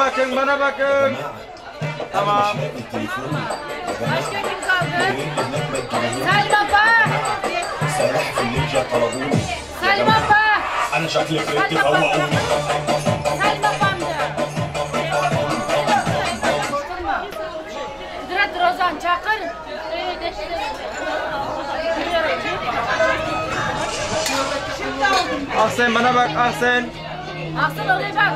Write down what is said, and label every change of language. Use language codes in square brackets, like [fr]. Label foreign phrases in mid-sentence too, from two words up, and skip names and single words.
[tr] Bakın bana bakın. Tamam. Başka kim kaldı? Salim abla. Salim abla. [ar] أنا شكلي فرقت [tr] Salim [ar] فوقوني [tr] ablam da. Kudret Rozan çakır. Ahsen bana bak Ahsen. Ahsen oraya bak.